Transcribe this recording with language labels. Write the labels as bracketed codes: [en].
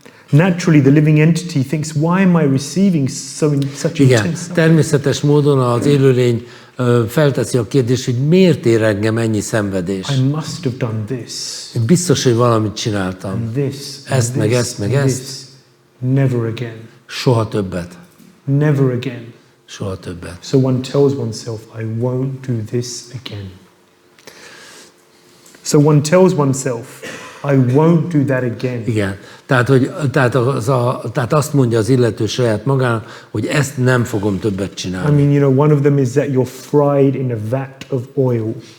[en] Naturally the living entity thinks, why am I receiving such intense suffering? [hu] Természetes módon az élőlény felteszi a kérdést, hogy miért ér engem ennyi szenvedés? [en] I must have done this. [hu] Biztos, hogy valamit csináltam. [en] And this, [hu] ezt, meg ezt, meg ezt. [en] Never again. [hu] Soha többet. [en] Never again. [hu] Soha többet. [en] So one tells oneself, I won't do this again. So one tells oneself, I won't do that again. [hu] Igen. Tehát azt mondja az illető saját magának, hogy ezt nem fogom többet csinálni. [en] I mean, one of them is that you're fried in a vat of oil.